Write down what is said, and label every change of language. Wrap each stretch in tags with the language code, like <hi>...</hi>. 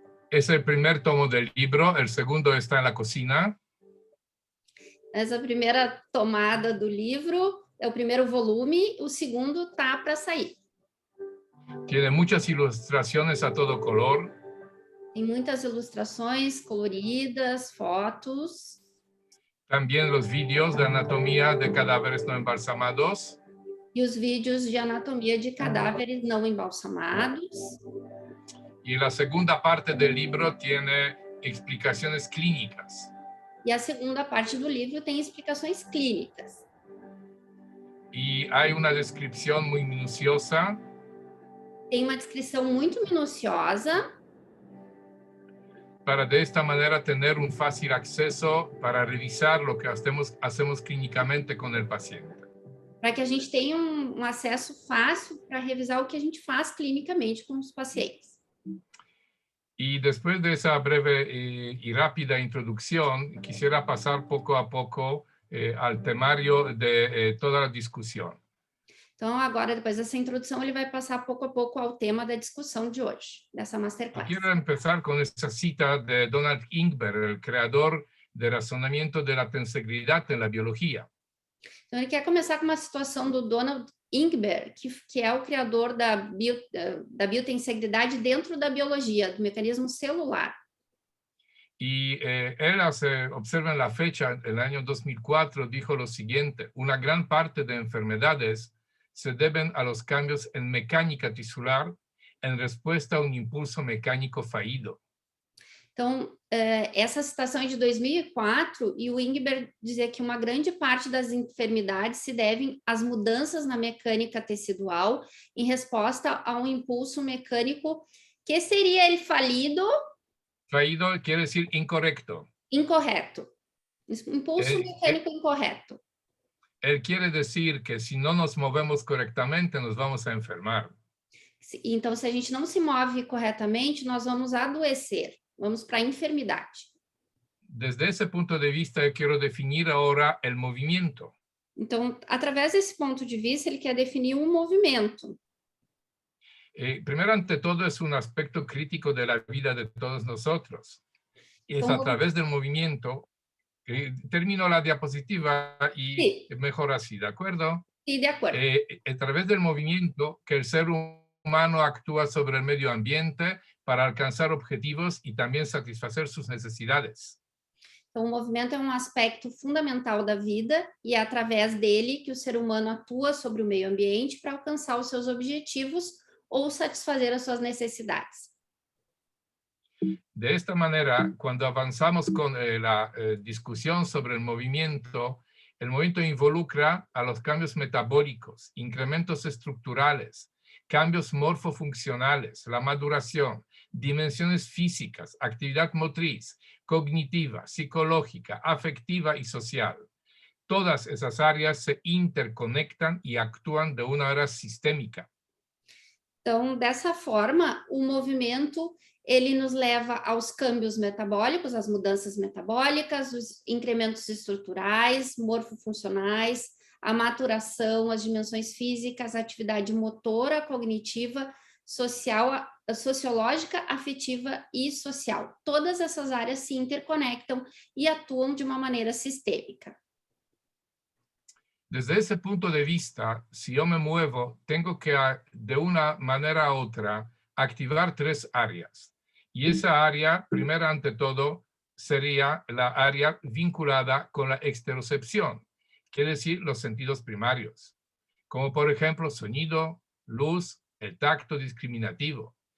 <es>Es el primer tomo del libro, el segundo está en la cocina.</es> <pt>Essa primeira tomada do livro é o primeiro volume, o segundo está para sair.</pt> <es>Tiene muchas ilustraciones a todo color.</es> <pt>Tem muitas ilustrações coloridas, fotos.</pt> <es>También los vídeos de anatomía de cadáveres no embalsamados.</es> <pt>E os vídeos de anatomia de cadáveres não embalsamados.</pt> <es>Y la segunda parte del libro tiene explicaciones clínicas.</es> <pt>E a segunda parte do livro tem explicações clínicas.</pt> <es>Y hay una descripción muy minuciosa.</es> <pt>Tem uma descrição muito minuciosa.</pt> <es>Para de esta manera tener un fácil acceso para revisar lo que hacemos clínicamente con el paciente.</es> <pt>Para que a gente tenha um acesso fácil para revisar o que a gente faz clinicamente com os pacientes.</pt> <es>Y después de esa breve y rápida introducción, quisiera pasar poco a poco al temario de toda la discusión.</es> <pt>Então, agora, depois dessa introdução, ele vai passar pouco a pouco ao tema da discussão de hoje, dessa masterclass.</pt> <es>Quiero empezar con esta cita de Donald Ingber, el creador de razonamiento de la tensegridad en la biología.</es> <pt>Então, ele quer começar com uma situação do Donald Ingber, que é o criador da biotensegridade dentro da biologia, do mecanismo celular.</pt> <es>Y él observa en la fecha, el año 2004, dijo lo siguiente: una gran parte de enfermedades se deben a los cambios en mecánica tisular en respuesta a un impulso mecánico fallido.</es> <pt>Então, essa citação é de 2004, e o Ingber dizia que uma grande parte das enfermidades se devem às mudanças na mecânica tecidual em resposta a um impulso mecânico que seria ele falido.</pt> <es>Fallido quiere decir incorrecto.</es> <pt>Incorreto. Impulso mecânico incorreto.</pt> <es>Él quiere decir que si no nos movemos correctamente, nos vamos a enfermar.</es> <pt>Então, se a gente não se move corretamente, nós vamos adoecer. Vamos para a enfermidade.</pt> <es>Desde ese punto de vista, yo quiero definir ahora el movimiento.</es> <pt>Então, através desse ponto de vista, ele quer definir um movimento.</pt> <es>Primero, ante todo, es un aspecto crítico de la vida de todos nosotros. Y es a través del movimiento. Termino la diapositiva y sí. Mejor así, ¿de acuerdo? Sí, de acuerdo. A través del movimiento que el ser humano actúa sobre el medio ambiente para alcanzar objetivos y también satisfacer sus necesidades.</es> <pt>Então, o movimento é um aspecto fundamental da vida e é através dele que o ser humano atua sobre o meio ambiente para alcançar os seus objetivos ou satisfazer as suas necessidades.</pt> <es>De esta manera, cuando avanzamos con la discusión sobre el movimiento involucra a los cambios metabólicos, incrementos estructurales, cambios morfofuncionales, la maduración, dimensiones físicas, actividad motriz, cognitiva, psicológica, afectiva y social. Todas esas áreas se interconectan y actúan de una manera sistémica.</es> <pt>Então, dessa forma, o movimento ele nos leva aos câmbios metabólicos, às mudanças metabólicas, os incrementos estruturais, morfofuncionais, a maturação, as dimensões físicas, a atividade motora, cognitiva, social, sociológica, afetiva e social. Todas essas áreas se interconectam e atuam de uma maneira sistêmica.</pt> <es>Desde ese punto de vista, si yo me muevo, tengo que de una manera u otra activar 3 áreas. Y esa área, primero ante todo, sería la área vinculada con la exterocepción, quiere decir los sentidos primarios, como por ejemplo sonido, luz, el tacto discriminativo.</es>